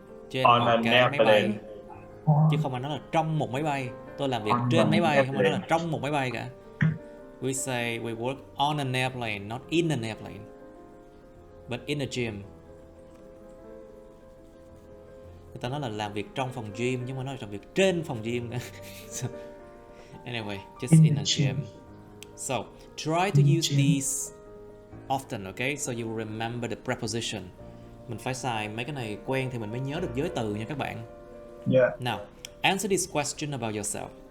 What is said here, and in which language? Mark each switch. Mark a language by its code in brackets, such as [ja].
[vi] Trên một cái máy bay. Chứ không phải nói là trong một máy bay. Tôi làm việc trên máy bay, không phải nói là trong một máy bay cả. [en] We say we work on an airplane, not in an airplane, but in a gym. [vi] Người ta nói là làm việc trong phòng gym, nhưng mà nói là làm việc trên phòng gym. [en] So, anyway, just in a gym. So, try to use these often, okay? So you remember the preposition. [vi] Mình phải xài mấy cái này quen thì mình mới nhớ được giới từ nha các bạn. [en] Yeah. Now, answer this question about yourself.